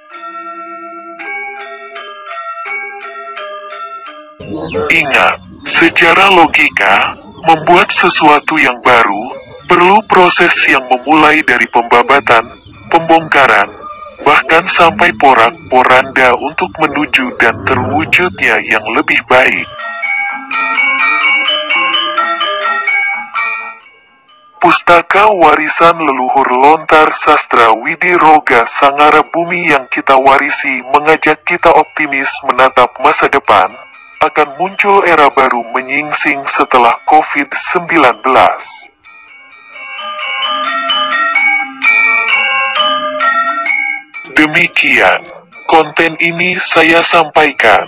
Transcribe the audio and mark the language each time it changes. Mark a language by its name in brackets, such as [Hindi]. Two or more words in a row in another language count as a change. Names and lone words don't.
[Indonesian] Ingat, secara logika, membuat sesuatu yang baru, perlu proses yang memulai dari pembabatan, pembongkaran, bahkan sampai porak-poranda untuk menuju dan terwujudnya yang lebih baik. Pustaka warisan leluhur lontar sastra Widi Roga Sangara Bumi yang kita warisi mengajak kita optimis menatap masa depan, akan muncul era baru menyingsing setelah COVID-19. Demikian, konten ini saya sampaikan.